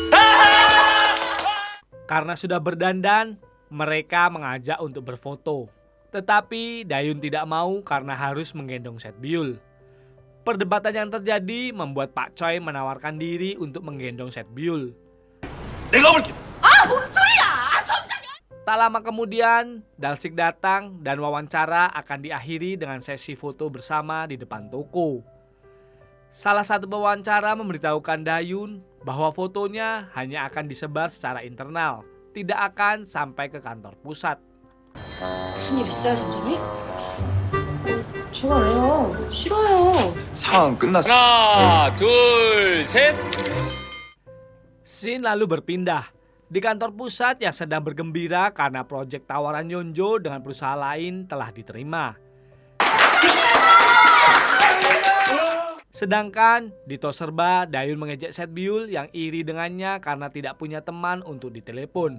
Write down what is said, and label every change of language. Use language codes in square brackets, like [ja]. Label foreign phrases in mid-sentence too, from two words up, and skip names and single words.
[id] Karena sudah berdandan, mereka mengajak untuk berfoto. Tetapi Dayun tidak mau karena harus menggendong Set Byul. Perdebatan yang terjadi membuat Pak Choi menawarkan diri untuk menggendong Set Byul. [ko] 아뭔 소리야? 점장이. [id] Tak lama kemudian, Dalsik datang dan wawancara akan diakhiri dengan sesi foto bersama di depan toko. Salah satu pewawancara memberitahukan Dayun bahwa fotonya hanya akan disebar secara internal, tidak akan sampai ke kantor pusat. [ko] 무슨 일 있어요, 점장님? 제가 왜요? 싫어요. 상황 끝났어. 하나, 둘, 셋. [id] Scene lalu berpindah. Di kantor pusat yang sedang bergembira karena proyek tawaran Yeonjo dengan perusahaan lain telah diterima. Sedangkan di tos serba, Dayun mengejek Set Byul yang iri dengannya karena tidak punya teman untuk ditelepon.